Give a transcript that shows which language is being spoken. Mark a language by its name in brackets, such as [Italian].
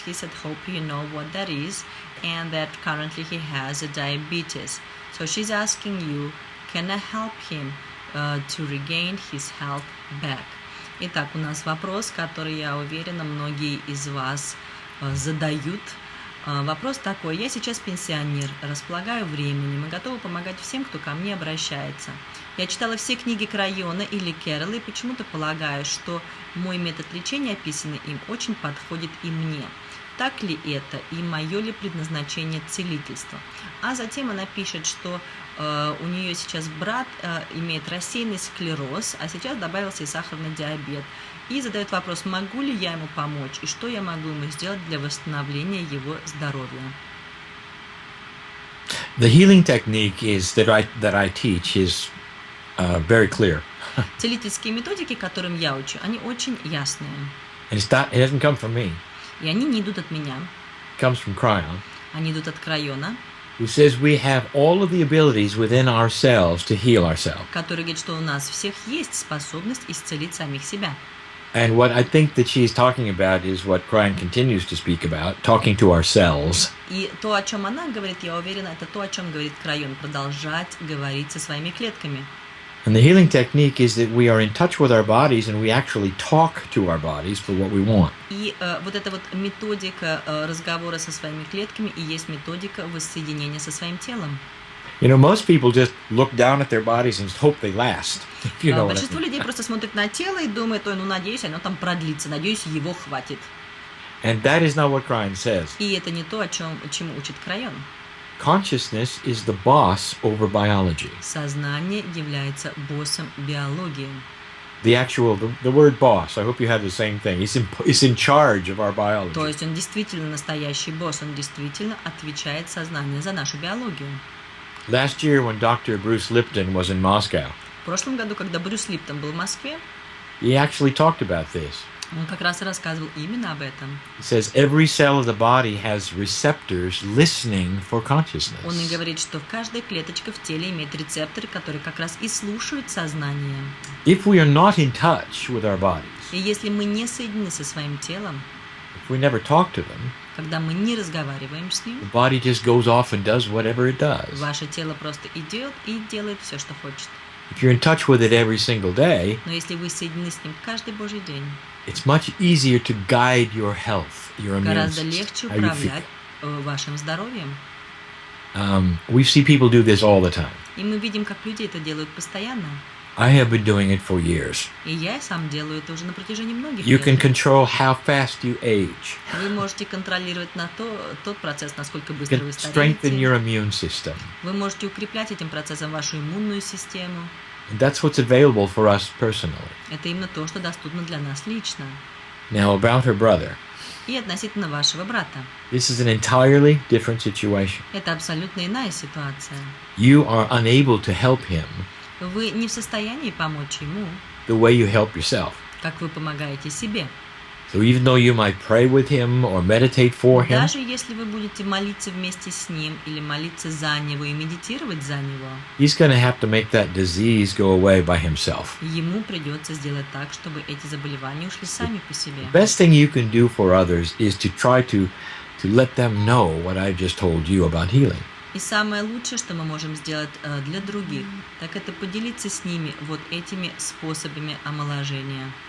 [English] He said, hope you know what that is, and that currently he has a diabetes. So she's asking you, can I help him to regain his health back? [Russian] Итак, у нас вопрос, который, я уверена, многие из вас задают. Вопрос такой: я сейчас пенсионер, располагаю временем и готова помогать всем, кто ко мне обращается. Я читала все книги Крайона и Ли Керролла и почему-то полагаю, что мой метод лечения, описанный им, очень подходит и мне. Так ли это и мое ли предназначение целительства? А затем она пишет, что у нее сейчас брат имеет рассеянный склероз, а сейчас добавился и сахарный диабет. И задает вопрос, могу ли я ему помочь и что я могу ему сделать для восстановления его здоровья. [English] The healing technique is that I teach is very clear. [Russian] Целительские методики, которым я учу, они очень ясные. [English] And it doesn't come from me. [Russian] И они не идут от меня. [English] It comes from Krai, [Russian] Они идут от Крайона, [English] who says we have all of the abilities within ourselves to heal ourselves. [Russian] который говорит, что у нас всех есть способность исцелить самих себя. [English] And what I think that she's talking about is what Kraи continues to speak about, talking to ourselves. [Russian] И то, о чем она говорит, я уверена, это то, о чем говорит Крайон, продолжать говорить со своими клетками. [English] And the healing technique is that we are in touch with our bodies and we actually talk to our bodies for what we want. [Russian] И вот эта вот методика разговора со своими клетками и есть методика воссоединения со своим телом. [English] You know, most people just look down at their bodies and hope they last. If you know what I [Russian] Большинство [English] mean. [Russian] людей просто смотрят на тело и думают, ой, ну надеюсь, оно там продлится, надеюсь, его хватит. [English] And that is not what Kraи says. [Russian] И это не то, чему учит Крайон. [English] Consciousness is the boss over biology. [Russian] Сознание является боссом биологии. [English] The word boss, I hope you have the same thing. He's in charge of our biology. [Russian] То есть он действительно настоящий босс, он действительно отвечает сознание за нашу биологию. [English] Last year when Dr. Bruce Lipton was in Moscow, [Russian] В прошлом году, когда Брюс Липтон был в Москве, [English] he actually talked about this. [Russian] он как раз и рассказывал именно об этом. [English] He says every cell of the body has receptors listening for consciousness. [Russian] Он и говорит, что каждая клеточка в теле имеет рецепторы, которые как раз и слушают сознание. [English] If we are not in touch with our bodies, [Russian] И если мы не соединены со своим телом, [English] if we never talk to them, [Russian] когда мы не разговариваем с ним, [English] the body just goes off and does whatever it does. [Russian] ваше тело просто идет и делает все, что хочет. [English] If you're in touch with it every single day, [Russian] Но если вы соединены с ним каждый божий день, [English] it's much easier to guide your health, your immune [Russian] гораздо [English] system, [Russian] легче [English] how you feel. [Russian] управлять вашим здоровьем. [English] We see people do this all the time. [Russian] И мы видим, как люди это делают постоянно. [English] I have been doing it for years. [Russian] И я сам делаю это уже на протяжении многих [English] You can [Russian] лет. [English] control how fast you age. [Russian] Вы можете контролировать тот процесс, насколько [English] You [Russian] быстро вы [English] can strengthen your [Russian] стареете. [English] immune system. [Russian] Вы можете укреплять этим процессом вашу иммунную систему. [English] And that's what's available for us personally. [Russian] Это именно то, что доступно для нас лично. [English] Now, about her brother. [Russian] И относительно вашего брата. [English] This is an entirely different situation. [Russian] Это абсолютно иная ситуация. [English] You are unable to help him [Russian] Вы не в состоянии помочь ему, [English] the way you help yourself. [Russian] как вы помогаете себе. [English] So even though you might pray with him or meditate for him, [Russian] Даже если вы будете молиться вместе с ним или молиться за него и медитировать за него, [English] he's going to have to make that disease go away by himself. [Russian] ему придется сделать так, чтобы эти заболевания ушли сами по себе. [English] The best thing you can do for others is to try to let them know what I just told you about healing. [Russian] И самое лучшее, что мы можем сделать для других, так это поделиться с ними вот этими способами омоложения.